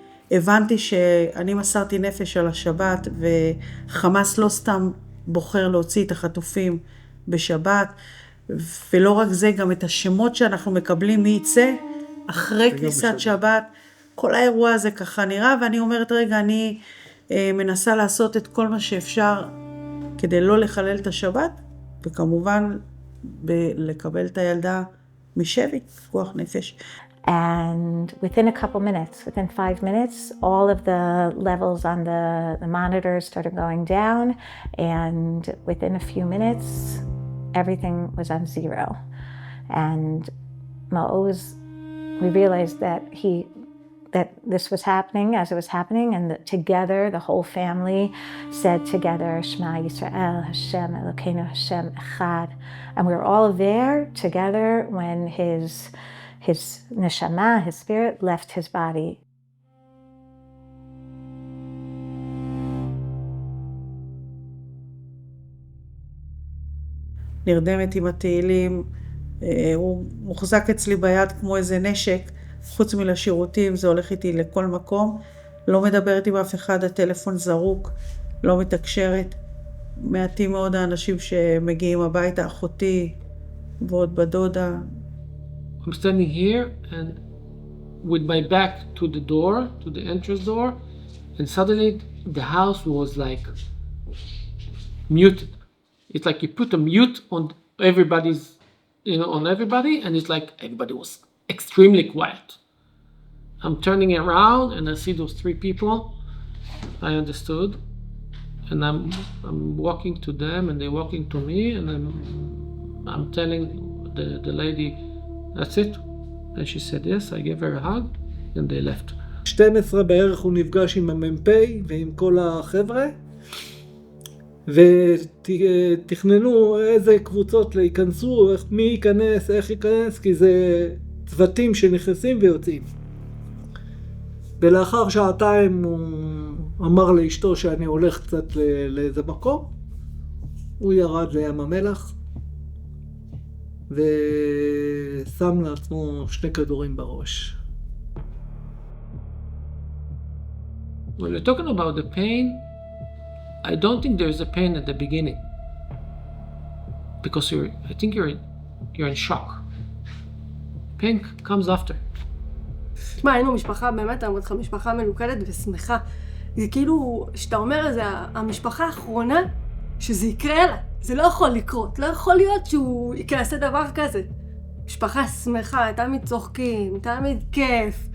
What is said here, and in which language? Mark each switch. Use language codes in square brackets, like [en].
[he] הבנתי שאני מסרתי נפש על השבת, וחמאס לא סתם בוחר להוציא את החטופים בשבת, ולא רק זה, גם את השמות שאנחנו מקבלים מי יצא אחרי כניסת שבת. כל האירוע הזה ככה נראה, ואני אומרת, רגע, אני מנסה לעשות את כל מה שאפשר כדי לא לחלל את השבת, וכמובן לקבל את הילדה משבי, כוח נפש. [en] And within a couple minutes, within 5 minutes, all of the levels on the monitors started going down, and within a few minutes, everything was on zero. And Maoz, we realized that this was happening as it was happening, and that together, the whole family said together, [he] Shema Yisrael, Hashem Elokeinu, Hashem Echad. [en] And we were all there together when his neshama, his spirit, left his body. [he] נרדמת עם התהילים, הוא מוחזק אצלי ביד כמו איזה נשק, חוץ מלשירותים, זה הולך איתי לכל מקום, לא מדברת עם אף אחד, הטלפון זרוק, לא מתקשרת. מעטים מאוד האנשים שמגיעים הביתה, אחותי ועוד בדודה. [en] I'm standing here and with my back to the door, to the entrance door, and suddenly the house was like muted. It's like you put a mute on everybody's, on everybody, and it's like everybody was extremely quiet. I'm turning around and I see those 3 people. I understood, and I'm walking to them, and they're walking to me, and I'm telling the lady, that's it. And she said yes, I gave her a hug, and they left. [he] 12 בערך הוא נפגש עם המ"פ ועם כל החבר'ה, ותכננו איזה קבוצות להיכנסו, מי ייכנס, איך ייכנס, כי זה צוותים שנכנסים ויוצאים. ולאחר 2 הוא אמר לאשתו שאני הולך קצת לאיזה מקום, הוא ירד לים המלח, ושם לעצמו 2 כדורים בראש. [en] When you're talking about the pain, I don't think there's a pain at the beginning, because I think you're in shock. Pain comes after. [he] תשמע, היינו משפחה, באמת, אני אומרת לך, משפחה מלוכדת ושמחה. זה כאילו, שאתה אומר, זה המשפחה האחרונה שזה יקרה לה. זה לא יכול לקרות, לא יכול להיות שהוא יעשה דבר כזה. משפחה שמחה, תמיד צוחקים, תמיד כיף.